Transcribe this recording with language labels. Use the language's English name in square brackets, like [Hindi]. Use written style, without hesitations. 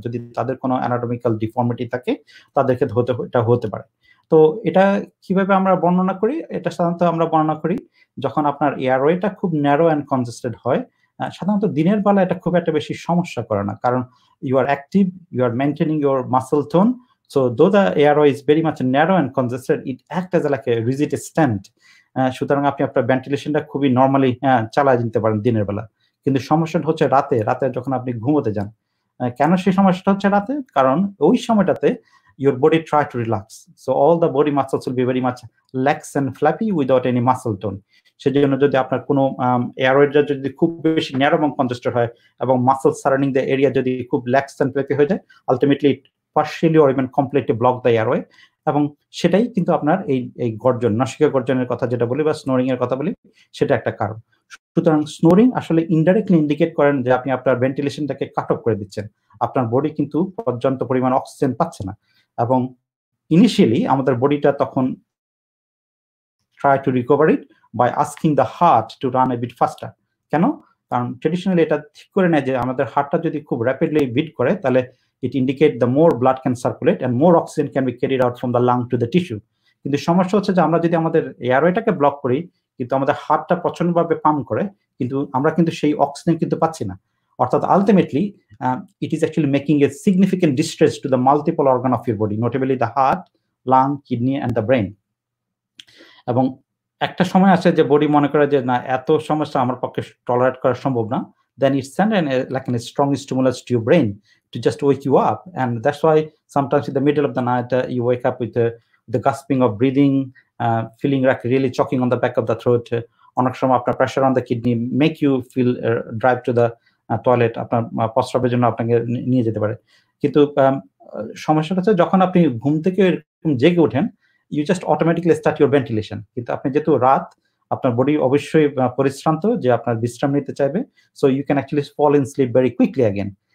[Bangla] যদি তাদের কোনো অ্যানাটমিক্যাল ডিফর্মিটি থাকে তাদের ক্ষেত্রে এটা হতে পারে। তো এটা কিভাবে আমরা বর্ণনা করি? এটা সাধারণত আমরা বর্ণনা করি যখন আপনার এয়ারওয়েটা খুব ন্যারো অ্যান্ড কনজেস্টেড হয়। সাধারণত দিনের বেলা এটা খুব একটা বেশি সমস্যা করে না, কারণ [English] You are active, you are maintaining your muscle tone. So though the airway is very much narrow and congested, it acts as like a rigid stent. [Bangla] সুতরাং আপনি আপনার ভেন্টিলেশনটা খুবই নর্মালি চালায় দিতে পারেন দিনের বেলা। কিন্তু সমস্যাটা হচ্ছে রাতে যখন আপনি ঘুমোতে যান। কেন সেই সমস্যাটা হচ্ছে রাতে? কারণ ওই সময়টাতে [English] your body try to relax, so all the body muscles will be very much lax and flappy without any muscle tone. [Bangla] সেজন্য যদি আপনার কোনো এয়ারওয়েটা যদি খুব বেশি ন্যারো এবং কনজেস্টেড হয় এবং [English] muscle surrounding the area [Bangla] যদি খুব ল্যাক্স অ্যান্ড ফ্লাপি হয়ে যায়, ultimately [English] partially or even completely block the airway, [Bangla] এবং সেটাই কিন্তু আপনার এই গর্জন, নাসিকা গর্জনের কথা যেটা বলি বা স্নোরিং এর কথা বলি, সেটা একটা কারণ। সুতরাং স্নোরিং আসলে ইনডাইরেক্টলি ইন্ডিকেট করেন যে আপনি আপনার ভেন্টিলেশনটাকে কাট অফ করে দিচ্ছেন, আপনার বডি কিন্তু পর্যাপ্ত পরিমাণ অক্সিজেন পাচ্ছে না। এবং ইনিশিয়ালি আমাদের বডিটা তখন [English] try to recover it by asking the heart to run a bit faster. [Bangla] কেন? কারণ ট্রেডিশনালি এটা ঠিক করে নেয় যে আমাদের হার্টটা যদি খুব র্যাপিডলি বিট করে, তাহলে [English] it indicate the more blood can circulate and more oxygen can be carried out from the lung to the tissue. [Bangla] কিন্তু সমস্যা হচ্ছে যে আমরা যদি আমাদের এয়ারওয়েটাকে ব্লক করি, কিন্তু আমাদের হার্টটা প্রচন্ডভাবে পাম্প করে, কিন্তু আমরা কিন্তু সেই অক্সিজেন কিন্তু পাচ্ছি না। অর্থাৎ ultimately [English] it is actually making a significant distress to the multiple organ of your body, notably the heart, lung, kidney and the brain. [Bangla] এবং একটা সময় আসে যে বডি মনে করে যে না, এত সমস্যা আমার পক্ষে টলারেট করা সম্ভব না, [English] then it send like a strong stimulus to your brain to just wake you up. And that's why sometimes in the middle of the night you wake up with the gasping of breathing, feeling like really choking on the back of the throat. [Bangla] অনেক সময় আপনার [English] pressure on the kidney make you feel drive to the toilet, [Bangla] আপনার প্রস্রাবের জন্য আপনাকে নিয়ে যেতে পারে। কিন্তু সমস্যাটা হচ্ছে যখন আপনি ঘুম থেকে এরকম জেগে ওঠেন, [English] You just automatically start your ventilation. [Bangla] কিন্তু আপনি যেহেতু রাত, আপনার বডি অবশ্যই পরিশ্রান্ত, যে আপনার বিশ্রাম নিতে চাইবে, [English] So you can actually fall in sleep very quickly again.